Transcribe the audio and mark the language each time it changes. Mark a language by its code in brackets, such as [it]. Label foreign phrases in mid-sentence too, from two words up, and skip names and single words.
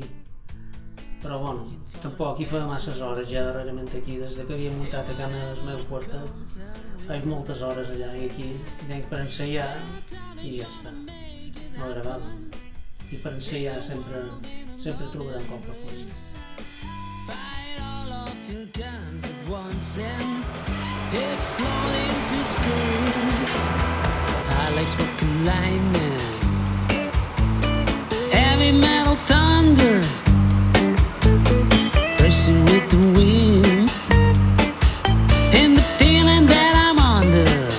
[ca] Però bueno, tampoc hi fa masses hores ja darrerament aquí, des que havia muntat a Cana del meu quartet. Faig moltes hores allà i aquí, venc per ensaiar i ja està. No gravàvem. I per ensaiar sempre trobarem qualque cosa. [en] Your guns at once and explode into space. I like smoking lightning, heavy metal thunder, pressing with the wind, and the feeling that I'm under.